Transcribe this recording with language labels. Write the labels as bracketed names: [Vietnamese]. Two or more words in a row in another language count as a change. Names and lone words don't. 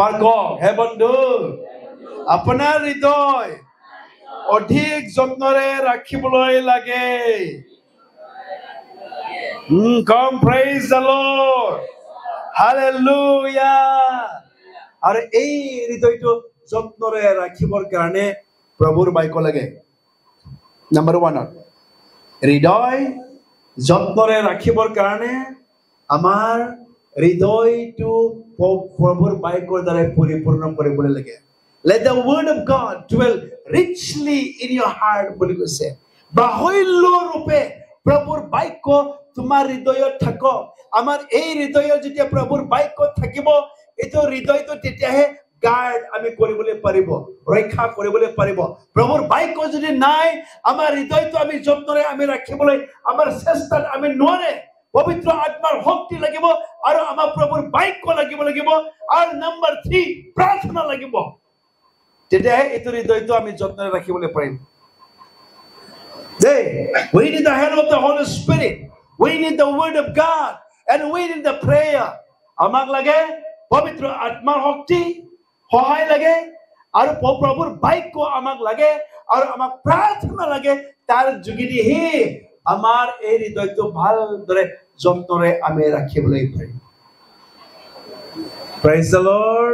[Assamese] এবাৰ কওক, হে বন্ধু, আপোনাৰ হৃদয় অধিক যত্নৰে ৰাখিবলৈ লাগে [English] Come praise the Lord Hallelujah [Assamese] আৰু এই হৃদয়টো যত্নৰে ৰাখিবৰ কাৰণে প্ৰভুৰ বাক্য লাগে নাম্বাৰ 1 হৃদয় যত্নৰে ৰাখিবৰ কাৰণে আমাৰ হৃদয়টো প্ৰভুৰ বাক্যৰ দ্বাৰা পৰিপূৰ্ণ কৰিবলৈ লাগে [English] Let the word of God dwell richly in your heart [Assamese] বুলি কৈছে বাহুল্য ৰূপে প্ৰভুৰ বাক্য তোমাৰ হৃদয়ত থাকক আমাৰ এই হৃদয়ত যেতিয়া প্ৰভুৰ বাক্য থাকিব এইটো হৃদয়টো তেতিয়াহে গাৰ্ড আমি কৰিবলৈ পাৰিব ৰক্ষা কৰিবলৈ পাৰিব প্ৰভুৰ বাক্য যদি নাই আমাৰ হৃদয়টো আমি যত্নৰে আমি ৰাখিবলৈ আমাৰ চেষ্টাত আমি নোৱাৰে পবিত্ৰ আত্মাৰ শক্তি লাগিব আৰু আমাৰ প্ৰভুৰ বাক্য লাগিব আৰু নম্বৰ 3 প্ৰাৰ্থনা লাগিব তেতিয়াহে এইটো হৃদয়টো আমি যত্নৰে ৰাখিবলৈ পাৰিম [English] We need the help of the Holy Spirit. We need the word of God. And we need the prayer. [Assamese] আমাক লাগে পবিত্ৰ আত্মাৰ শক্তি সহায় লাগে আৰু প্ৰভুৰ বাক্য আমাক লাগে আৰু আমাক প্ৰাৰ্থনা লাগে তাৰ যোগেদিহে আমাৰ এই হৃদয়টো ভালদৰে যত্নৰে আমি ৰাখিবলৈ পাৰিম [English] Praise the Lord.